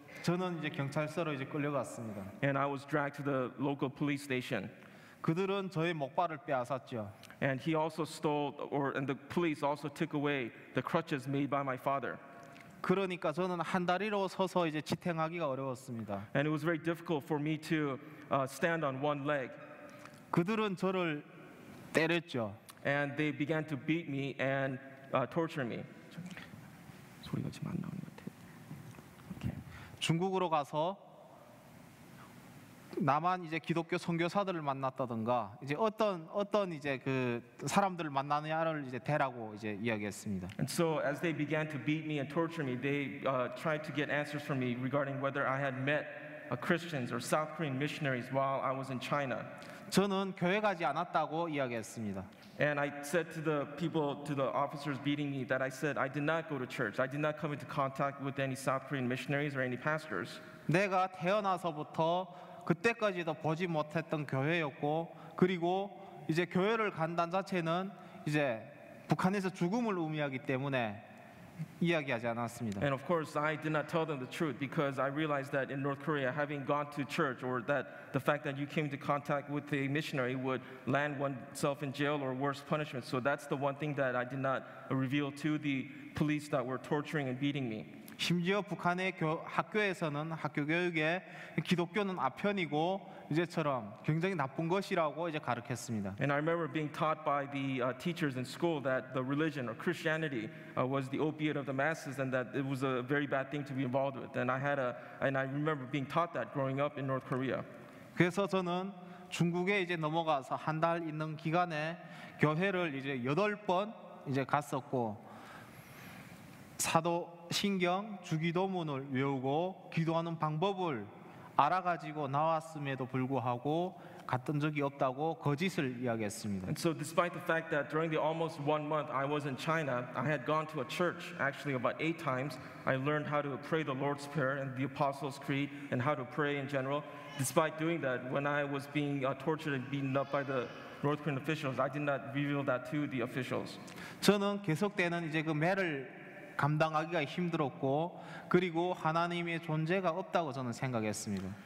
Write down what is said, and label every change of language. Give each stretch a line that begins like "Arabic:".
Korean: 저는 이제 경찰서로 이제 끌려갔습니다.
English: and I was dragged to the local police station.
Korean: 그들은 저의 목발을 빼앗았죠.
English: And he also and the police also took away the crutches made by my father.
Korean: 그러니까 저는 한 다리로 서서 이제 지탱하기가 어려웠습니다.
English: And it was very difficult for me to stand on one leg.
Korean: 그들은 저를 때렸죠.
English: And they began to beat me and torture me.
Korean: 소리가 지금 안 나오는 것 같아요. 중국으로 가서 남한 이제 기독교 선교사들을 만났다든가 이제 어떤 이제 그 사람들을 만나느냐를 이제 대라고 이제 이야기했습니다.
English: And so as they began to beat me and torture me, they tried to get answers from me regarding whether I had met Christians or South Korean missionaries while I was in China.
Korean: 저는 교회 가지 않았다고 이야기했습니다.
English: And I said to the people, to the officers beating me, that I said I did not go to church. I did not come into contact with any South Korean missionaries or any pastors.
Korean: 내가 태어나서부터 그때까지도 보지 못했던 교회였고 그리고 이제 교회를 간다는 자체는 이제 북한에서 죽음을 의미하기 때문에 이야기하지 않았습니다.
English: And of course, I did not tell them the truth because I realized that in North Korea, having gone to church or that the fact that you came into contact with a missionary would land oneself in jail or worse punishment. So that's the one thing that I did not reveal to the police that were torturing and beating me.
Korean: 심지어 북한의 학교에서는 학교 교육에 기독교는 아편이고 이제처럼 굉장히 나쁜 것이라고 이제 가르쳤습니다.
English: And I remember being taught by the teachers in school that the religion or Christianity was the opiate of the masses and that it was a very bad thing to be involved with. And I remember being taught that growing up in North Korea.
Korean: 그래서 저는 중국에 이제 넘어가서 한 달 있는 기간에 교회를 이제 8번 이제 갔었고 사도신경 주기도문을 외우고 기도하는 방법을 알아가지고 나왔음에도 불구하고 갔던 적이 없다고 거짓을 이야기했습니다.
English: And so despite the fact that during the almost 1 month I was in China, I had gone to a church actually about 8 times. I learned how to pray the Lord's Prayer and the Apostles' Creed and how to pray in general. Despite doing that, when I was being tortured and beaten up by the North Korean officials, I did not reveal that to the officials.
Korean: 저는 계속되는 이제 그 매를 감당하기가 힘들었고 그리고 하나님의 존재가 없다고 저는 생각했습니다.